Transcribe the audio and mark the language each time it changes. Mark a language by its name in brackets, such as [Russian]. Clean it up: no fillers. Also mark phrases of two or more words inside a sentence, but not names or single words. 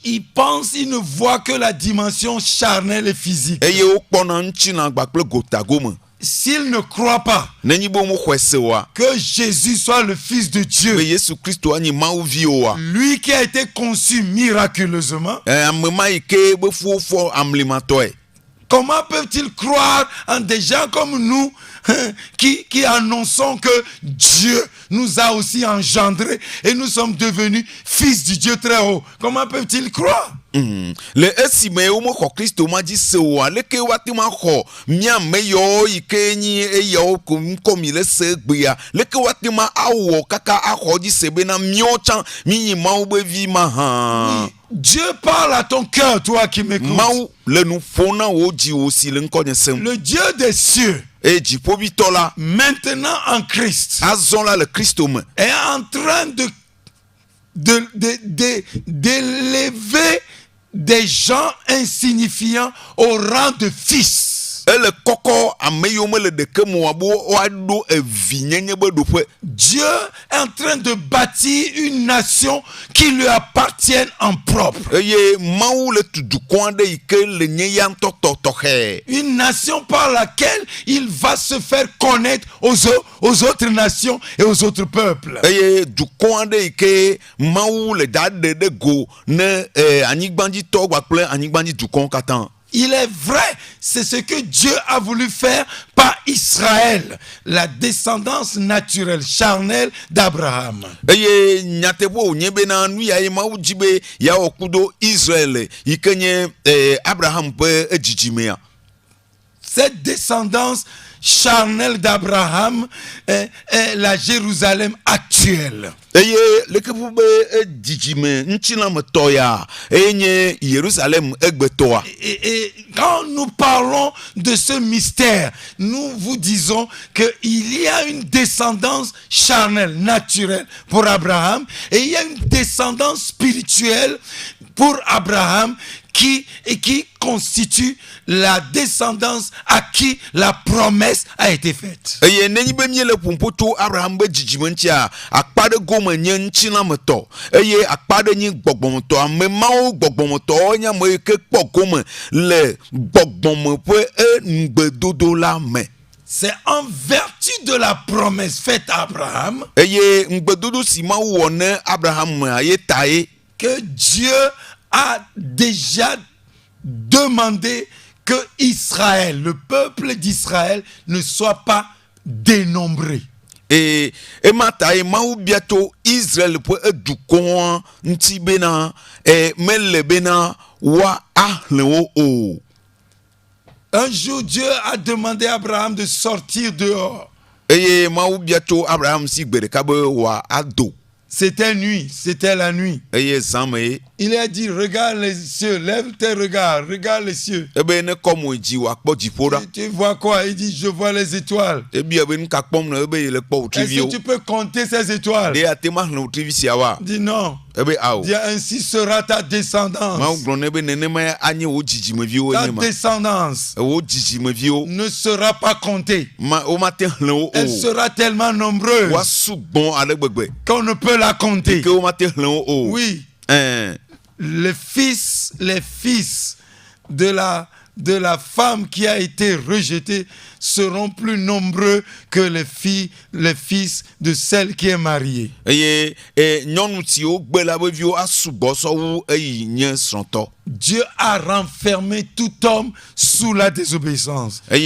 [French] Ils pensent, ils ne voient que la dimension charnelle et physique. [Ewe] Eye wo kpɔna ŋtsi na gba kple gotagome. [French] S'ils ne croient pas [Ewe] Nenyi be mo xɔe se oa [French] que Jésus soit le Fils de [Ewe] be [French] Dieu, [Ewe] Yesu Kristo anyi mauvi oa [French] lui qui a été conçu miraculeusement, [Ewe] ame ma yi ke be fofo amlimatɔe. [French] comment peuvent-ils croire en des gens comme nous qui annonçons que Dieu nous a aussi engendrés et nous sommes devenus fils du Dieu très haut? Comment peuvent-ils croire? [Ewe] Le esime wo mo xɔ Kristo ma dzi se oa leke wa te ma xɔ mia me yawo yi ke nyi eyawo komi le se gbea leke wa te ma awɔ kaka axɔ dzi se bena miawo tsã mi nyi Mawu be vi ma hã. [French] Dieu parle à ton cœur, toi qui m'écoutes. [Ewe] Mawu le nu ƒom na wo dzi wo si le ŋkɔnye sem. [French] Le Dieu des cieux, [Ewe] Eye dziƒoʋĩtɔ la [French] maintenant en Christ, [Ewe] azɔ la le Kristo me [French] est en train d'élever des gens insignifiants au rang de fils. [Ewe] ele kɔkɔ ame yiwo me le ɖeke me wa bo woaɖo evinyenye be ɖoƒe. [French] Dieu est en train de bâtir une nation qui lui appartienne en propre. [Ewe] Eye Mawu le tu dukɔ aɖe yi ke le nye ya ŋutɔ tɔxɛ. [French] Une nation par laquelle il va se faire connaître aux autres nations et aux autres peuples. [Ewe] Eye dukɔ aɖe yi ke Mawu le da ɖe ɖe go ne anyigbadzitɔ kpakple anyigbadzi dukɔwo katã. [French] Il est vrai, c'est ce que Dieu a voulu faire par Israël, la descendance naturelle, charnelle d'Abraham. [Ewe] Eye nyateƒe wònye bena nu ya ye Mawu dzi be yeawɔ kudo Israël yi ke nye Abraham ƒe dzidzimea. [French] Cette descendance charnelle d'Abraham est la Jérusalem actuelle. [Ewe] Eye leke ƒe be dzidzime ŋutilãmetɔ ya eye nye Yerusalem egbetɔa. [French] Et quand nous parlons de ce mystère, nous vous disons qu'il y a une descendance charnelle, naturelle pour Abraham, et il y a une descendance spirituelle pour Abraham qui constitue la descendance à qui la promesse a été faite. [Ewe] Eye nenyi be mie le ƒoƒo tso Abraham be dzidzime ŋutia akpa ɖe gome nye ŋutilãmetɔ eye akpa ɖe nyi gbɔgbɔmetɔ. Ame mawo gbɔgbɔmetɔwo nye ame yi ke kpɔ gome le gbɔgbɔme ƒe ŋugbedodo la me. [French] C'est en vertu de la promesse faite à Abraham [Ewe] Eye ŋugbedodo si Mawu wɔ ne Abraham ye tae [French] que Dieu a déjà demandé que Israël, le peuple d'Israël, ne soit pas dénombré. [Ewe] Ema tae Mawu bia tso Israel ƒe dukɔa ŋuti bena mele bena wa ahlẽ wo o. [French] Un jour, Dieu a demandé à Abraham de sortir dehors. [Ewe] Eye Mawu bia tso Abraham si gbe ɖeka be wa ado. [French] C'était nuit, c'était la nuit. [Ewe] Eye zã me ye. [French] Il a dit, regarde les cieux, lève tes regards, regarde les cieux. [Ewe] Ebe ne kɔ mo dzi wòakpɔ dziƒo ɖa. [French] Tu vois quoi? Il dit, je vois les étoiles. [Ewe] Ebia be nu ka kpɔm ne ebe yele kpɔ [French] Est-ce [Ewe] wòtriviwo. [French] que tu peux compter ces étoiles? [Ewe] Ɖe ate ma hlẽ wòtrivi siawoa. [French] Il dit non. [Ewe] Ebe awo. [French] Il dit, ainsi sera ta [Ewe] Mawu [French] descendance. [Ewe] gblɔ ne be nenema anye wo dzidzimeviwo [French] Ta [Ewe] nye ma. [French] descendance [Ewe] Wo dzidzimeviwo [French] ne sera pas comptée. [Ewe] wo mate hlẽ wo [French] Elle [Ewe] o. [French] sera tellement nombreuse [Ewe] Wa sugbɔ ale gbegbe. [French] qu'on ne peut la compter. [Ewe] Ke wo mate hlẽ wo o. [French] Oui, Eh, le fils les fils de la femme qui a été rejetée seront plus nombreux que les fils de celle qui est mariée. Dieu a renfermé tout homme sous la désobéissance.